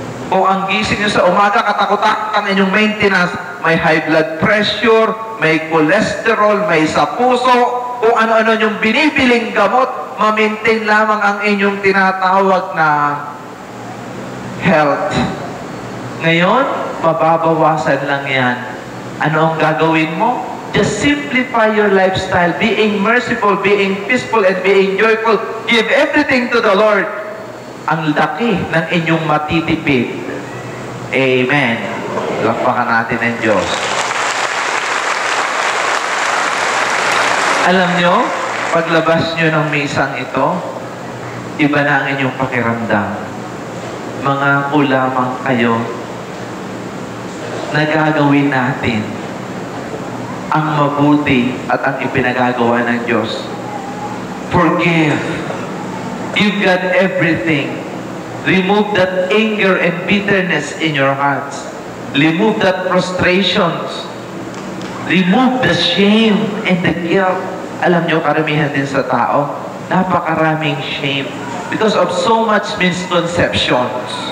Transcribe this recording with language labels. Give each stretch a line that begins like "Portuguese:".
Filipino: Kung ang gising nyo sa umaga, katakot-takot ang inyong maintenance, may high blood pressure, may cholesterol, may sa puso, kung ano-ano yung binibiling gamot, ma-maintain lamang ang inyong tinatawag na health. Ngayon, mababawasan lang yan. Ano ang gagawin mo?
English: Just simplify your lifestyle, being merciful, being peaceful, and being joyful. Give everything to the Lord.
Filipino: Ang laki ng inyong matitipid. Amen. Lakpakan natin ang Diyos. Alam nyo, paglabas nyo ng misang ito, iba na ang inyong pakiramdam. Mga lamang kayo na gagawin natin ang mabuti at ang ipinagagawa ng Diyos.
English: Forgive. You've got everything. Remove that anger and bitterness in your hearts. Remove that frustrations. Remove the shame and the guilt.
Filipino: Alam nyo, karamihan din sa tao, napakaraming shame
English: because of so much misconceptions.